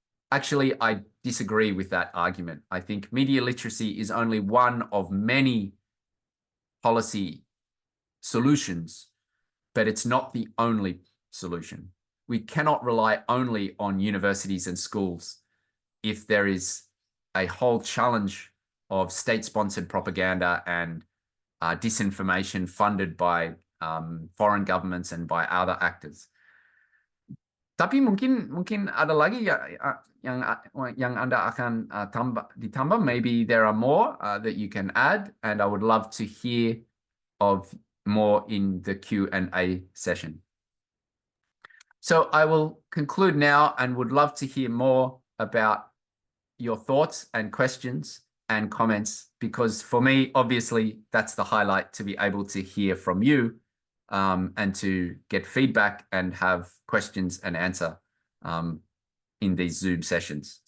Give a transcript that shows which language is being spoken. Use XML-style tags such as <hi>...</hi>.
<en>Actually, I disagree with that argument. I think media literacy is only one of many policy solutions, but it's not the only solution. We cannot rely only on universities and schools if there is a whole challenge of state-sponsored propaganda and disinformation funded by foreign governments and by other actors.</en> <id>Tapi mungkin ada lagi yang Anda akan ditambah.</id> <en>Maybe there are more that you can add, and I would love to hear of more in the Q&A session. So I will conclude now and would love to hear more about your thoughts and questions and comments, because for me, obviously, that's the highlight, to be able to hear from you and to get feedback and have questions and answer in these Zoom sessions.</en>